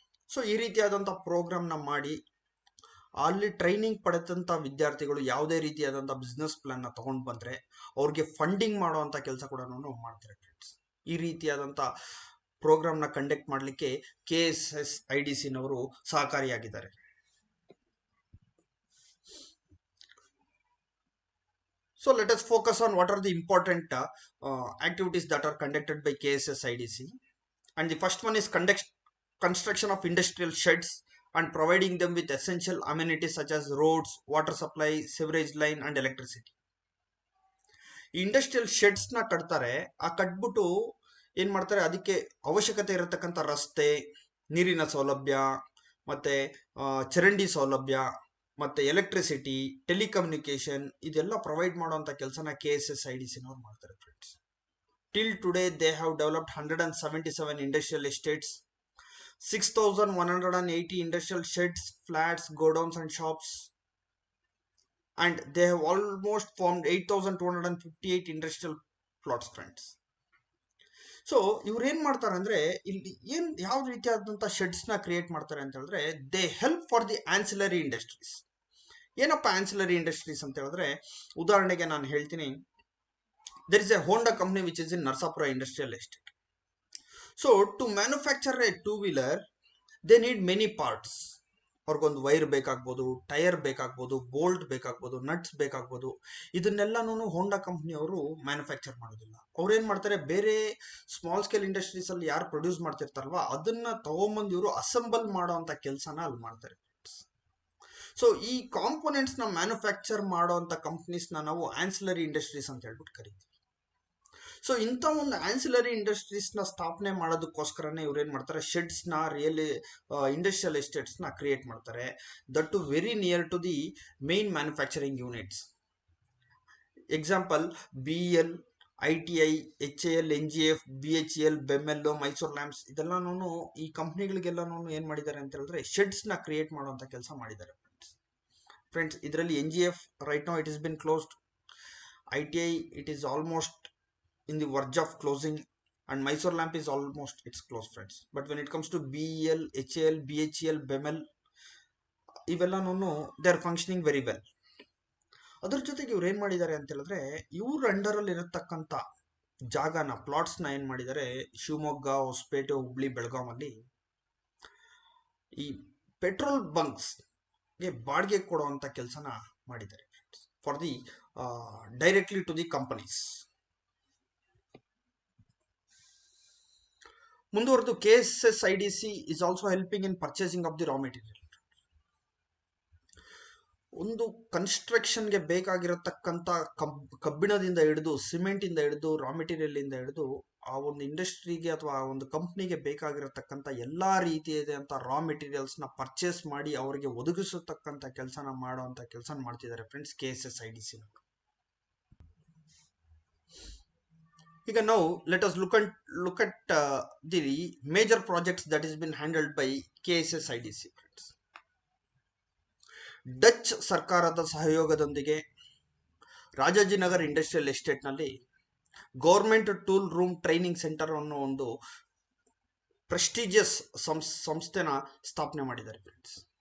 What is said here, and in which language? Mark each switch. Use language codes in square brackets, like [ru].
[kn] So ಈ ರೀತಿಯಾದಂಥ ಪ್ರೋಗ್ರಾಮ್ನ ಮಾಡಿ ಅಲ್ಲಿ ಟ್ರೈನಿಂಗ್ ಪಡೆದಂಥ ವಿದ್ಯಾರ್ಥಿಗಳು ಯಾವುದೇ ರೀತಿಯಾದಂಥ ಬಿಸ್ನೆಸ್ ಪ್ಲಾನ್ನ ತೊಗೊಂಡು ಬಂದರೆ ಅವ್ರಿಗೆ ಫಂಡಿಂಗ್ ಮಾಡುವಂಥ ಕೆಲಸ ಕೂಡ ಮಾಡ್ತಾರೆ ಫ್ರೆಂಡ್ಸ್. ಈ ರೀತಿಯಾದಂಥ ಪ್ರೋಗ್ರಾಮ್ನ ಕಂಡಕ್ಟ್ ಮಾಡಲಿಕ್ಕೆ KSSIDCನವರು ಸಹಕಾರಿಯಾಗಿದ್ದಾರೆ. [en] So let us focus on what are the important activities that are conducted by KSSIDC. And the first one is construction of industrial sheds and providing them with essential amenities such as roads, water supply, sewerage line and electricity. [kn] Industrial ಶೆಡ್ಸ್ನ ಕಟ್ತಾರೆ. ಆ ಕಟ್ಬಿಟ್ಟು ಏನು ಮಾಡ್ತಾರೆ, ಅದಕ್ಕೆ ಅವಶ್ಯಕತೆ ಇರತಕ್ಕಂಥ ರಸ್ತೆ, ನೀರಿನ ಸೌಲಭ್ಯ, ಮತ್ತು ಚರಂಡಿ ಸೌಲಭ್ಯ, ಮತ್ತು ಎಲೆಕ್ಟ್ರಿಸಿಟಿ, ಟೆಲಿಕಮ್ಯುನಿಕೇಶನ್ ಇದೆಲ್ಲ ಪ್ರೊವೈಡ್ ಮಾಡುವಂಥ ಕೆಲಸನ KSSIDCನವ್ರು ಮಾಡ್ತಾರೆ friends. [en] Till today they have developed 177 industrial estates, 6,180 industrial sheds, flats, godowns and shops, and they have almost formed 8,258 industrial plots, friends. [kn] So ಇವ್ರು ಏನ್ ಮಾಡ್ತಾರೆ ಅಂದ್ರೆ ಇಲ್ಲಿ ಯಾವ ರೀತಿಯಾದಂತಹ ಶೆಡ್ಸ್ ನ ಕ್ರಿಯೇಟ್ ಮಾಡ್ತಾರೆ ಅಂತ ಹೇಳಿದ್ರೆ, [en] They help for the ancillary industries. [kn] ಏನಪ್ಪ ಆನ್ಸಿಲರಿ ಇಂಡಸ್ಟ್ರೀಸ್ ಅಂತ ಹೇಳಿದ್ರೆ, ಉದಾಹರಣೆಗೆ ನಾನು ಹೇಳ್ತೀನಿ, [en] there is a Honda company which is in Narsapura Industrial Estate. So to manufacture a two-wheeler, they need many parts. [kn] ಅವ್ರಿಗೊಂದು ವೈರ್ ಬೇಕಾಗ್ಬೋದು, ಟೈರ್ ಬೇಕಾಗ್ಬೋದು, ಬೋಲ್ಟ್ ಬೇಕಾಗ್ಬೋದು, ನಟ್ಸ್ ಬೇಕಾಗ್ಬೋದು. ಇದನ್ನೆಲ್ಲನೂ ಹೋಂಡಾ ಕಂಪ್ನಿಯವರು ಮ್ಯಾನುಫ್ಯಾಕ್ಚರ್ ಮಾಡೋದಿಲ್ಲ. ಅವ್ರು ಏನ್ ಮಾಡ್ತಾರೆ, ಬೇರೆ ಸ್ಮಾಲ್ ಸ್ಕೇಲ್ ಇಂಡಸ್ಟ್ರೀಸ್ ಅಲ್ಲಿ ಯಾರು ಪ್ರೊಡ್ಯೂಸ್ ಮಾಡ್ತಿರ್ತಾರಲ್ವಾ ಅದನ್ನ ತಗೊಂಬಂದು ಇವರು ಅಸೆಂಬಲ್ ಮಾಡೋ ಅಂತ ಕೆಲಸನ ಅಲ್ಲಿ ಮಾಡ್ತಾರೆ. ಸೊ ಈ ಕಾಂಪೋನೆಂಟ್ಸ್ ನ ಮ್ಯಾನುಫ್ಯಾಕ್ಚರ್ ಮಾಡೋ ಅಂತ ಕಂಪ್ನೀಸ್ ನಾವು ಆನ್ಸಿಲರಿ ಇಂಡಸ್ಟ್ರೀಸ್ ಅಂತ ಹೇಳ್ಬಿಟ್ಟು ಕರಿತೀವಿ. ಸೊ ಇಂಥ ಒಂದು ಆನ್ಸಿಲರಿ ಇಂಡಸ್ಟ್ರೀಸ್ ನ ಸ್ಥಾಪನೆ ಮಾಡೋದಕ್ಕೋಸ್ಕರನೇ ಇವ್ರು ಏನ್ ಮಾಡ್ತಾರೆ, ಶೆಡ್ಸ್ ನ ಇಂಡಸ್ಟ್ರಿಯಲ್ ಎಸ್ಟೇಟ್ಸ್ ನ ಕ್ರಿಯೇಟ್ ಮಾಡ್ತಾರೆ, [en] That to very near to the main manufacturing units. [kn] Example BEL, ITI, HAL, NGF, BHEL, BEML, Mysore lamps, ಇದೆಲ್ಲಾನು ಈ ಕಂಪ್ನಿಗಳಿಗೆಲ್ಲಾನು ಏನ್ ಮಾಡಿದ್ದಾರೆ ಅಂತ ಹೇಳಿದ್ರೆ ಶೆಡ್ಸ್ ನ ಕ್ರಿಯೇಟ್ ಮಾಡುವಂತ ಕೆಲಸ ಮಾಡಿದ್ದಾರೆ. [en] Friends, ಇದರಲ್ಲಿ NGF right now it is been closed, ITI it is almost in the verge of closing, and Mysore lamp is almost it's closed, friends. But when it comes to BEL, HAL, BHEL, BEML, ಇವೆಲ್ಲನೂ they are functioning very well. [kn] ಅದ್ರ ಜೊತೆಗೆ ಇವ್ರು ಏನ್ ಮಾಡಿದ್ದಾರೆ ಅಂತ ಹೇಳಿದ್ರೆ, ಇವ್ರ under ಅಲ್ಲಿ ಇರತಕ್ಕಂತ ಜಾಗನ, ಪ್ಲಾಟ್ಸ್ ನ ಏನ್ ಮಾಡಿದ್ದಾರೆ, ಶಿವಮೊಗ್ಗ, ಹೊಸಪೇಟೆ, ಹುಬ್ಳಿ, ಬೆಳಗಾಂ ಅಲ್ಲಿ ಈ ಪೆಟ್ರೋಲ್ ಬಂಕ್ಸ್ ಗೆ ಬಾಡಿಗೆ ಕೊಡುವಂತ ಕೆಲಸನ ಮಾಡಿದ್ದಾರೆ [en] For the directly to the companies. ಮುಂದುವರೆದು KSSIDC is also helping in purchasing of the raw material. [kn] ಒಂದು ಕನ್ಸ್ಟ್ರಕ್ಷನ್ಗೆ ಬೇಕಾಗಿರತಕ್ಕಂತ ಕಬ್ಬಿಣದಿಂದ ಹಿಡಿದು, ಸಿಮೆಂಟ್ ಇಂದ ಹಿಡಿದು, ರಾ ಮೆಟೀರಿಯಲ್ ಇಂದ ಹಿಡಿದು ಆ ಒಂದು ಇಂಡಸ್ಟ್ರಿಗೆ ಅಥವಾ ಆ ಒಂದು ಕಂಪ್ನಿಗೆ ಬೇಕಾಗಿರತಕ್ಕಂತ ಎಲ್ಲಾ ರೀತಿಯಾದಂತ ರಾ ಮೆಟೀರಿಯಲ್ಸ್ ನ ಪರ್ಚೇಸ್ ಮಾಡಿ ಅವರಿಗೆ ಒದಗಿಸತಕ್ಕಂತ ಕೆಲಸನ ಮಾಡುವಂತ ಕೆಲಸ ಮಾಡ್ತಿದ್ದಾರೆ ಫ್ರೆಂಡ್ಸ್ KSSIDC. ಈಗ ನಾವು [en] let us look at the major projects that has been handled by KSSIDC. [kn] Dutch ಸರ್ಕಾರದ ಸಹಯೋಗದೊಂದಿಗೆ ರಾಜಾಜಿನಗರ್ ಇಂಡಸ್ಟ್ರಿಯಲ್ ಎಸ್ಟೇಟ್ ನಲ್ಲಿ government tool room training centre ಅನ್ನೋ ಒಂದು ಪ್ರೆಸ್ಟಿಜಿಯಸ್ ಸಂಸ್ಥೆನ ಸ್ಥಾಪನೆ ಮಾಡಿದ್ದಾರೆ ಫ್ರೆಂಡ್ಸ್.